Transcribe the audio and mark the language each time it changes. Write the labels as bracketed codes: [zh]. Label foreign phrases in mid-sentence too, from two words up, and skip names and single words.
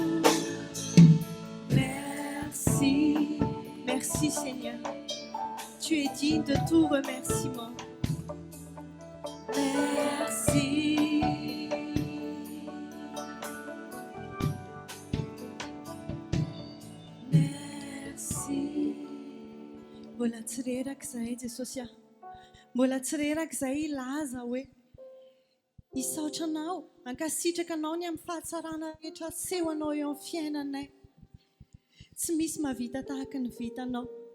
[fr] Merci, merci Seigneur. Tu es digne de tout remerciement. Merci. Merci. [mg] Mbola tsy reraka zahay Jesosy a. Mbola tsy reraka zahay ilaza hoe hisaotra anao, hankasitraka anao ny amin'ny fahatsarana rehetra asehonao eo amin'ny fiainanay. Tsy misy mahavita tahaka ny vitanao.